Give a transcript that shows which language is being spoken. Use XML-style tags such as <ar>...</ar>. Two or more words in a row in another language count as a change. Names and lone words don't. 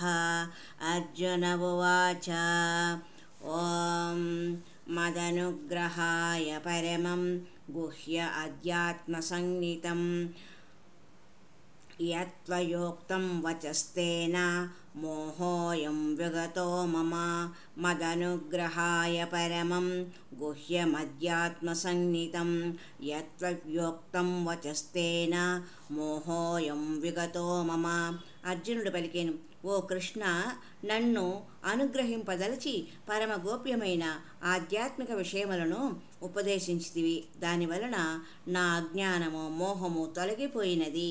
<sa>अर्जुन उवाच ॐ मदनुग्रहाय परमं गुह्य अध्यात्मसंज्ञितं यत्त्वयोक्तं वचस्तेन मोहोऽयं विगतो मम। मदनुग्रहाय परमं गुह्यमध्यात्मसंज्ञितं यत्त्वयोक्तं वचस्तेन మోహోయం విగతో మమ.</sa> <te>అర్జునుడు పలికెను, ఓ కృష్ణ, నన్ను అనుగ్రహింపదలచి పరమ గోప్యమైన ఆధ్యాత్మిక విషయములను ఉపదేశించితివి. దానివలన నా అజ్ఞానము మోహము తొలగిపోయినది.</te>